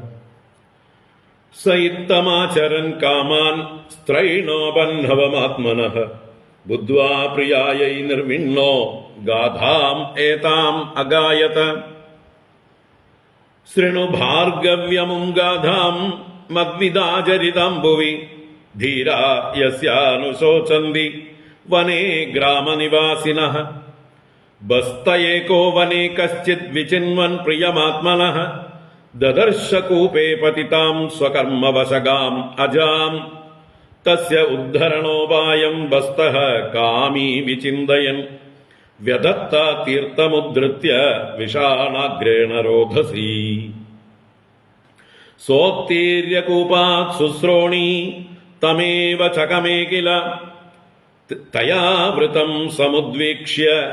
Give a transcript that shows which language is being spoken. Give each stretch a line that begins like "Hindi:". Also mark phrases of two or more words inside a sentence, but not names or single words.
Sanskrit: സ ഇത്തമാചരൻ കാമാൻ സ്ത്രൈണോപന്നവമാത്മനഃ ബുദ്ധ്വാ പ്രിയായൈ നിർവിണ്ണോ ഗാഥാം ഏതാം അഗായത. ശൃണു ഭാർഗവ്യമും ഗാഥാം മദ്വിദാചരിതാം ഭുവി ധീരാ യസ്യാനുശോചന്തി വനേ ഗ്രാമനിവാസിനഃ. बस्त एको वने कश्चित् विचिन्वन् प्रियमात्मनः ददर्श कूपे पतितां स्वकर्मवशगाम् अजाम् तस्य उद्धरणोपायम् बस्तः कामी विचिन्तयन् व्यदत्ता तीर्थमुद्धृत्य विषाणाग्रेण रोधसी सोत्तीर्य कूपात् शुश्रोणी तमेव चकमे किल तया वृतम् समुद्वीक्ष्य